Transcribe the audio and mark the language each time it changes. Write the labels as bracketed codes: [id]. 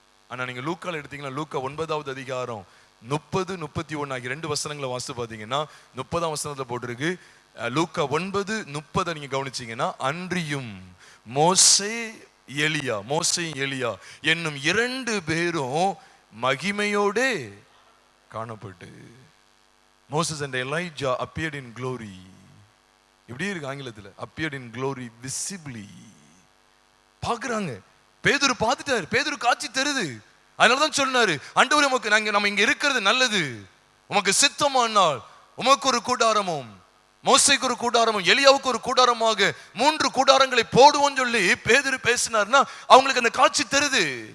[ta] ஆனா நீங்க லூக்கால எடுத்தீங்கன்னா, லூக்கா 9வது அதிகாரம் 30-31 ஆகிய 2 வசனங்களை வாசித்து பாத்தீங்கன்னா, 30ஆம் வசனத்துல போட்டிருக்கு. லூக்கா 9:30 நீங்க கவனிச்சீங்கன்னா, அன்றியும் மோசேயும் எலியா என்னும் 2 பேரும் மகிமையோட காணப்பட்டு. [en] Moses and Elijah appeared in glory. [ta] இப்படி இருக்கு ஆங்கிலத்தில், [en] appeared in glory visibly. [ta] பாக்குறாங்க. பேதுரு பார்த்துட்டாரு, பேதுரு காட்சி தெரியுது. அதனாலதான் சொன்னாரு, ஆண்டவரே உமக்கு நம்ம இங்க இருக்கிறது நல்லது, உமக்கு சித்தமானால் உமக்கு ஒரு கூடாரமும், மோசேக்கு ஒரு கூடாரமும், எலியாவுக்கு ஒரு கூடாரமாக 3 கூடாரங்களை போடுவோம் சொல்லி பேதுரு பேசினார்னா அவங்களுக்கு அந்த காட்சி தெரியுது.